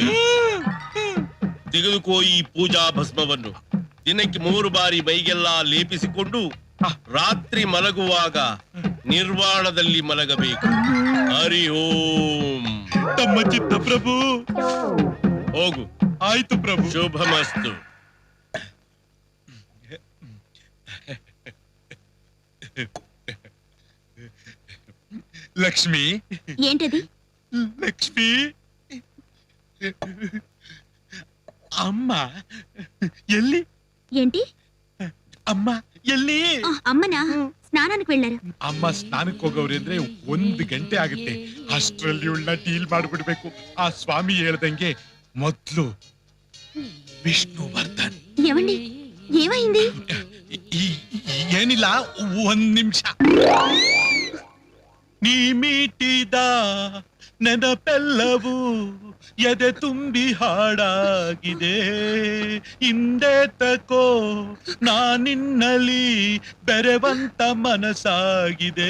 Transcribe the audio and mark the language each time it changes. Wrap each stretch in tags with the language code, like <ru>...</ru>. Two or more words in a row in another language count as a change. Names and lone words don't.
<kn>ತೆಗೆದುಕೋ ಈ ಪೂಜಾ ಭಸ್ಮವನ್ನು. ದಿನಕ್ಕೆ 3 ಬಾರಿ ಮೈಗೆಲ್ಲ ಲೇಪಿಸಿಕೊಂಡು ರಾತ್ರಿ ಮಲಗುವಾಗ ನಿರ್ವಾಣದಲ್ಲಿ ಮಲಗಬೇಕು. ಹರಿ ಓಂ. ತಮ್ಮ ಚಿತ್ತ ಪ್ರಭು. ಹೋಗು. ಆಯ್ತು ಪ್ರಭು. ಶುಭಮಸ್ತು. లక్ష్మి</kn> <te>ఏంటది?</te> <kn>ಲಕ್ಷ್ಮಿ ಅಮ್ಮ ಎಲ್ಲಿ</kn> <te>ఏంటి?</te> <kn>ಅಮ್ಮ ಎಲ್ಲಿ</kn> <te>అమ్మనా? ಸ್ನಾನಕ್ಕೆ వెళ్ళారు.</te> <kn>ಅಮ್ಮ ಸ್ನಾನಕ್ಕೆ ಹೋಗವ್ರಿ ಅಂದ್ರೆ 1 ಗಂಟೆ ಆಗುತ್ತೆ. ಅಷ್ಟರಲ್ಲಿ ಇವಳನ್ನ ಡೀಲ್ ಮಾಡ್ಬಿಡ್ಬೇಕು. ಆ ಸ್ವಾಮಿ ಹೇಳ್ದಂಗೆ ಮೊದ್ಲು ವಿಷ್ಣುವರ್ಧನ್.</kn> <te>ఏమండి, ఏమైంది?</te> <kn>ಏನಿಲ್ಲ, 1 ನಿಮಿಷ. ನೀ ಮೀಟಿದ ನೆನಪೆಲ್ಲವೂ ಎದೆ ತುಂಬಿ ಹಾಡಾಗಿದೆ. ಹಿಂದೆ ತಕೋ ನಾನಿನ್ನಲಿ ಬೆರೆವಂತ ಮನಸ್ಸಾಗಿದೆ.</kn>